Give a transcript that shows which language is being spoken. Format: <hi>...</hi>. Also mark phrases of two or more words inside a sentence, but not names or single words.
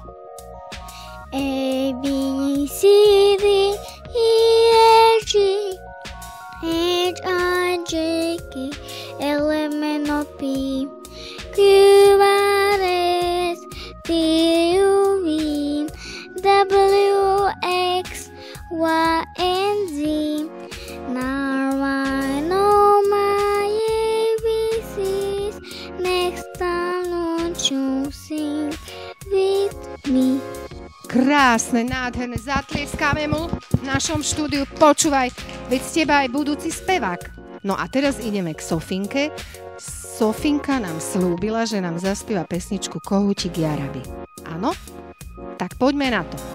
<en>A, B, C, D, E, F, G, H, I, J, K, L, M, N, O, P, Q, R, S, T, U, V, W, X, Y, and Z. Now I know my ABCs. Next time won't you sing with me?</en> <sk>Krásne, nádherné, zatlieskáme mu v našom štúdiu. Počúvaj, veď z teba aj budúci spevák. No a teraz ideme k Sofinke. Sofinka nám slúbila, že nám zaspieva pesničku Kohútik Jaraby. Áno? Tak poďme na to.</sk>